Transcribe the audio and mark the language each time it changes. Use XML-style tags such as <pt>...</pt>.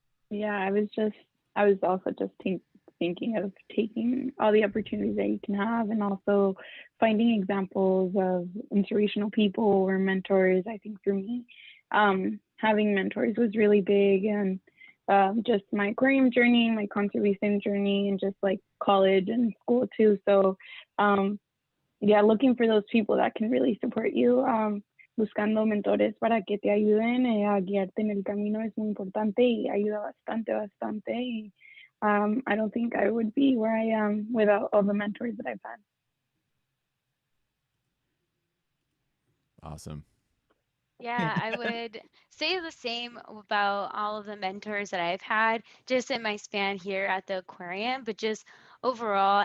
<en>Yeah, I was also just thinking of taking all the opportunities that you can have, and also finding examples of inspirational people or mentors. I think for me, having mentors was really big, and just my aquarium journey, my conservation journey, and just like college and school too. So looking for those people that can really support you.</en> <es>Buscando mentores para que te ayuden a guiarte en el camino es muy importante y ayuda bastante.</es> <en>Y, I don't think I would be where I am without all the mentors that I've had. Awesome. Yeah, I would say the same about all of the mentors that I've had just in my span here at the aquarium, but just overall.</en>